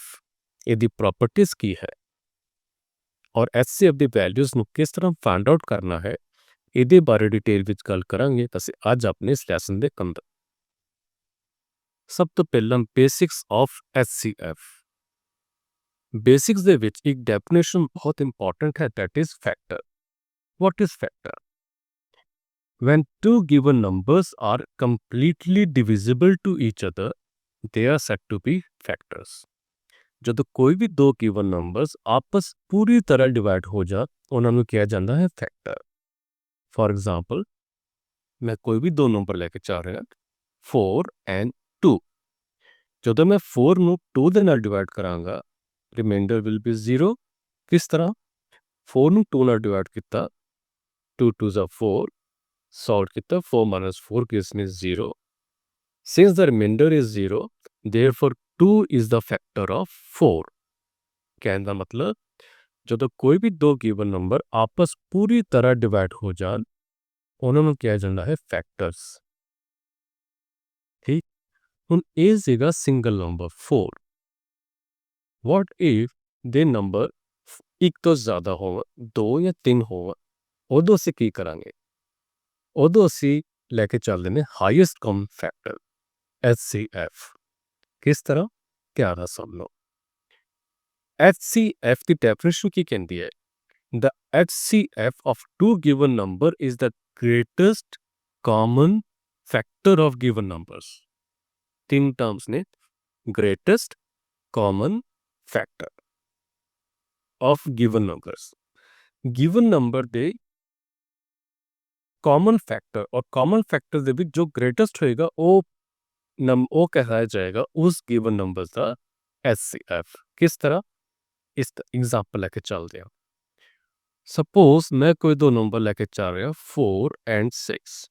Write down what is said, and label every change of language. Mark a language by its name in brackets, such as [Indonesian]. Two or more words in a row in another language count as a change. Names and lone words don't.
[Punjabi] ਇਹਦੀ ਪ੍ਰੋਪਰਟੀਜ਼ ਕੀ ਹੈ ਔਰ HCF ਦੀ ਵੈਲਿਊਜ਼ ਨੂੰ ਕਿਸ ਤਰ੍ਹਾਂ [English] find out [Punjabi] ਕਰਨਾ ਹੈ, ਇਹਦੇ ਬਾਰੇ ਡਿਟੇਲ ਵਿੱਚ ਗੱਲ ਕਰਾਂਗੇ ਤਾਂ ਅਸੀਂ ਅੱਜ ਆਪਣੇ ਇਸ ਲੈਸਨ ਦੇ ਅੰਦਰ। ਸਭ ਤੋਂ ਪਹਿਲਾਂ [English] basics of HCF. [Punjabi] ਬੇਸਿਕਸ ਦੇ ਵਿੱਚ ਇੱਕ ਡੈਫੀਨੇਸ਼ਨ ਬਹੁਤ ਇੰਪੋਰਟੈਂਟ ਹੈ, [English] that is factor. What is factor? When two given numbers are completely divisible to each other, they are said to be factors. [Punjabi] ਜਦੋਂ ਕੋਈ ਵੀ ਦੋ [English] given numbers [Punjabi] ਆਪਸ ਪੂਰੀ ਤਰ੍ਹਾਂ ਡਿਵਾਈਡ ਹੋ ਜਾ, ਉਹਨਾਂ ਨੂੰ ਕਿਹਾ ਜਾਂਦਾ ਹੈ ਫੈਕਟਰ। [English] for example, [Punjabi] ਮੈਂ ਕੋਈ ਵੀ ਦੋ ਨੰਬਰ ਲੈ ਕੇ ਚੱਲ ਰਿਹਾ 4 and 2। ਜਦੋਂ ਮੈਂ 4 ਨੂੰ 2 ਦੇ ਨਾਲ ਡਿਵਾਈਡ ਕਰਾਂਗਾ, [English] remainder will be 0. [Punjabi] ਕਿਸ ਤਰ੍ਹਾਂ? 4 ਨੂੰ 2 ਨਾਲ ਡਿਵਾਈਡ ਕੀਤਾ, [English] 2 2s are 4, [Punjabi] solve ਕੀਤਾ, [English] 4 minus 4 gives me 0. Since the remainder is 0, therefore 2 is the factor of 4. [Punjabi] ਕਹਿਣ ਦਾ ਮਤਲਬ, ਜਦੋਂ ਕੋਈ ਵੀ ਦੋ [English] given number [Punjabi] ਆਪਸ ਪੂਰੀ ਤਰ੍ਹਾਂ ਡਿਵਾਈਡ ਹੋ ਜਾਣ, ਉਹਨਾਂ ਨੂੰ ਕਿਹਾ ਜਾਂਦਾ ਹੈ ਫੈਕਟਰਸ। ਠੀਕ, ਹੁਣ ਇਹ ਸੀਗਾ [English] single number [Punjabi] 4। [English] what if [Punjabi] ਦੇ ਨੰਬਰ ਇੱਕ ਤੋਂ ਜ਼ਿਆਦਾ ਹੋਣ, 2 ਜਾਂ 3 ਹੋਣ, ਉਦੋਂ ਅਸੀਂ ਕੀ ਕਰਾਂਗੇ? ਉਦੋਂ ਅਸੀਂ ਲੈ ਕੇ ਚੱਲਦੇ ਨੇ [English] highest common factor HCF. [Punjabi] ਕਿਸ ਤਰ੍ਹਾਂ? ਧਿਆਨ ਨਾਲ ਸੁਣ ਲਓ। HCF ਦੀ ਡੈਫੀਨੇਸ਼ਨ ਕੀ ਕਹਿੰਦੀ ਹੈ? [English] The HCF of two given number is the greatest common factor of given numbers. [Punjabi] ਤਿੰਨ ਟਰਮਸ ਨੇ, [English] greatest common factor of given numbers। given number [Punjabi] ਦੇ [English] common factor, [Punjabi] ਔਰ [English] common factor [Punjabi] ਦੇ ਵਿੱਚ ਜੋ ਗ੍ਰੇਟੈਸਟ ਹੋਏਗਾ ਉਹ ਕਹਾਇਆ ਜਾਏਗਾ ਉਸ [English] given number [Punjabi] ਦਾ HCF। ਕਿਸ ਤਰ੍ਹਾਂ? ਇਸ ਐਗਜ਼ਾਮਪਲ ਲੈ ਕੇ ਚੱਲਦੇ ਹਾਂ। ਸਪੋਜ਼ ਮੈਂ ਕੋਈ ਦੋ ਨੰਬਰ ਲੈ ਕੇ ਚੱਲ ਰਿਹਾ 4 and 6।